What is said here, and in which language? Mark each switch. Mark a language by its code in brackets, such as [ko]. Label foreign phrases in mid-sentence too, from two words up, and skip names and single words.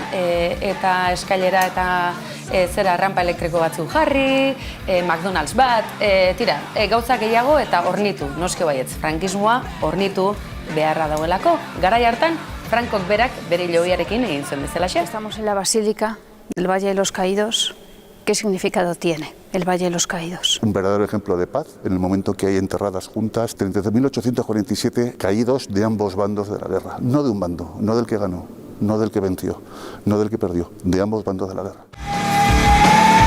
[eu] Eta eskailera eta zera rampa elektriko batzuk jarri, McDonald's bat, gauza gehiago eta hornitu, noske baietz, frankismoa hornitu beharra dauelako. Garai hartan, Frankok berak bere hilobiarekin egin zuen bezalaxe. [es] Estamos en la Basílica del Valle de los Caídos. ¿Qué significado tiene el Valle de los Caídos? Un verdadero ejemplo de paz en el momento que hay enterradas juntas 13.847 caídos de ambos bandos de la guerra. No de un bando, no del que ganó, no del que venció, no del que perdió, de ambos bandos de la guerra.